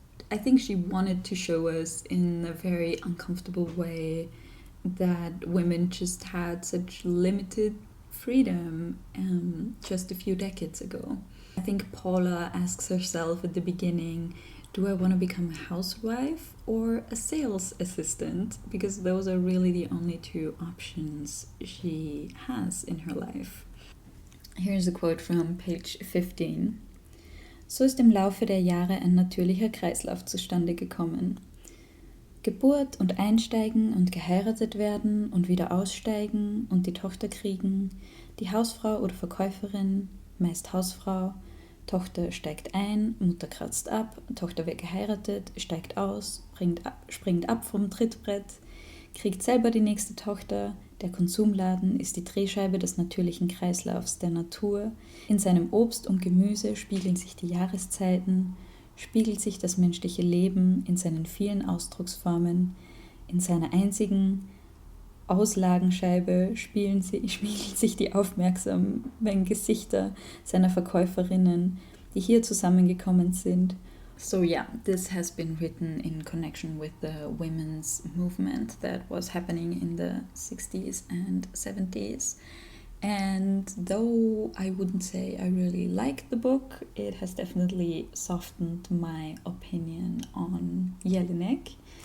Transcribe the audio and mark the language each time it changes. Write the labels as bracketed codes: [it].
[en] I think she wanted to show us in a very uncomfortable way that women just had such limited freedom just a few decades ago. I think Paula asks herself at the beginning, do I want to become a housewife or a sales assistant? Because those are really the only two options she has in her life. Here's a quote from page 15. [de] So ist im Laufe der Jahre ein natürlicher Kreislauf zustande gekommen. Geburt und Einsteigen und geheiratet werden und wieder aussteigen und die Tochter kriegen, die Hausfrau oder Verkäuferin, meist Hausfrau, Tochter steigt ein, Mutter kratzt ab, Tochter wird geheiratet, steigt aus, springt ab vom Trittbrett, kriegt selber die nächste Tochter, der Konsumladen ist die Drehscheibe des natürlichen Kreislaufs der Natur, in seinem Obst und Gemüse spiegeln sich die Jahreszeiten, spiegelt sich das menschliche Leben in seinen vielen Ausdrucksformen, in seiner einzigen Auslagenscheibe spiegelt sich die aufmerksamen Gesichter seiner Verkäuferinnen, die hier zusammengekommen sind. [en] So yeah, this has been written in connection with the women's movement that was happening in the 60s and 70s. And though I wouldn't say I really like the book, it has definitely softened my opinion on Jelinek.